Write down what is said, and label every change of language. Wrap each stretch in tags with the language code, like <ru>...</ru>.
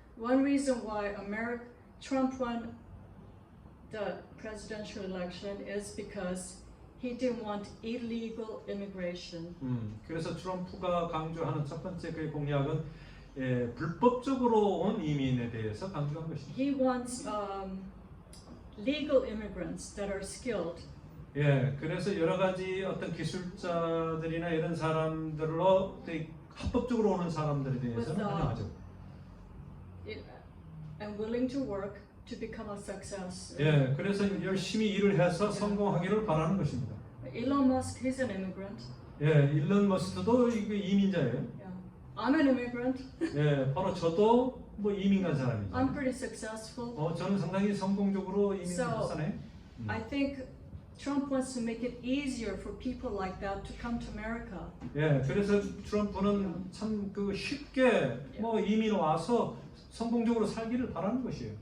<en>One reason why Trump won the presidential election is because he didn't want illegal immigration.</en> <ko>그래서 트럼프가 강조하는 첫 번째 그 공약은 불법적으로 온 이민에 대해서 강조한 것입니다.</ko> <en>He wants legal immigrants that are skilled.</en> <ko>예, 그래서 여러 가지 어떤 기술자들이나 이런 사람들로 합법적으로 오는 사람들에 대해서는 환영하죠.</ko> <en>And willing to work to become a success.</en> <ko>예, 그래서 열심히 일을 해서 성공하기를 바라는 것입니다.</ko> <en>Elon Musk, he's an immigrant.</en> <ko>예, 일론 머스크도 이민자예요.</ko> <en>Yeah. I'm an immigrant.</en> <ko>예, 바로 저도 뭐 이민 간 사람이죠.</ko> <en>I'm pretty successful.</en> <ko>저는 상당히 성공적으로 이민</ko> <en>So,</en> <ko>갔잖아요.</ko> <en>I think Trump wants to make it easier for people like that to come to America.</en> <ko>예, 그래서 트럼프는 참 그 쉽게 뭐 이민 와서 성공적으로 살기를 바라는 것이에요.</ko>